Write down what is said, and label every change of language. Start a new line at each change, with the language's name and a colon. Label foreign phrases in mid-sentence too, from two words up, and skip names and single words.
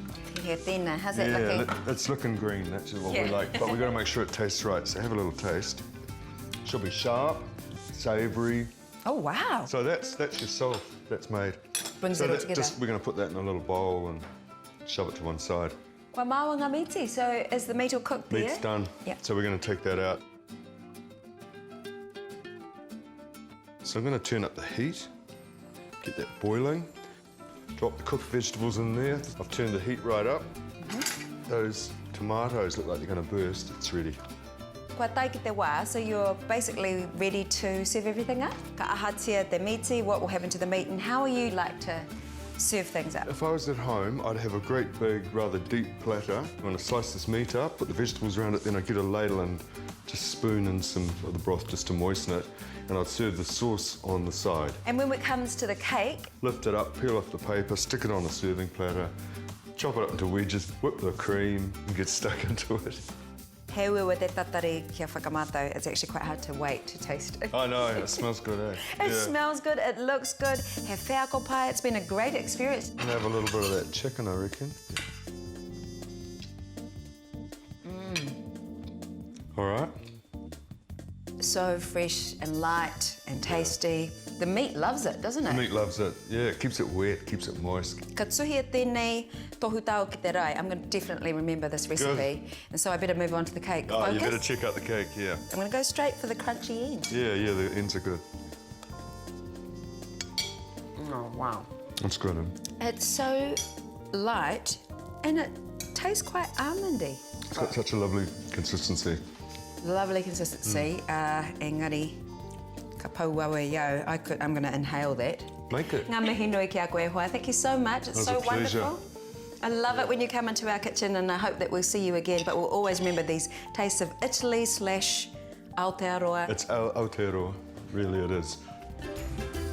English: Here, tēnā, how's it looking? Yeah, it's looking green. That's what we like. But we've got to make sure it tastes right. So have a little taste. Should be sharp, savoury. Oh, wow. So that's your sauce that's made. Brings it all together. We're going to put that in a little bowl and shove it to one side.
Māori: Kua maua ngā miti,
English: so is the meat all cooked there? Meat's done. Yep. So we're going to take that out. So I'm going to turn up the heat, get that boiling, drop the cooked vegetables in there. I've turned the heat right up. Those tomatoes look like they're going to burst. It's ready.
Māori: Kua tai ki te wā,
English: so you're basically ready to serve everything up?
Māori: Ka ahatia te miti,
English: what will happen to the meat, and how you like to serve things up? If I was at home, I'd have a great big, rather deep platter. I'm going to slice this meat up, put the vegetables around it, then I'd get a ladle and just spoon in some of the broth just to moisten it, and I'd serve the sauce on the side. And when it comes to the cake, Lift it up, peel off the paper, stick it on a serving platter, chop it up into wedges, whip the cream, and get stuck into it.
Māori: he ua te tatari kia whakamātau,
English: it's actually quite hard to wait to taste it. I know, it smells good, eh? It smells good, it looks good.
Māori: He wheako pai,
English: it's been a great experience. And have a little bit of that chicken, I reckon. All right. So fresh and light and tasty. The meat loves it, doesn't it? The meat loves it. Yeah, it keeps it wet, keeps it moist.
Māori: Ka tuhia tēnei tohu tau ki te rai.
English: I'm going to definitely remember this recipe. And so I better move on to the cake. Oh, Focus. you better check out the cake, yeah. I'm going to go straight for the crunchy end. Yeah, the ends are good. Oh, wow. That's good, eh? It's so light and it tastes quite almondy. It's got such a lovely consistency. Lovely consistency.
Māori: Engari, ka pauawe iau.
English: I'm going to inhale that. Make it.
Māori: Ngā mihi nui ki a koe hoa.
English: Thank you so much. It's It was so a pleasure. wonderful. I love it when you come into our kitchen, and I hope that we'll see you again. But we'll always remember these tastes of Italy / Aotearoa. It's Aotearoa, really it is.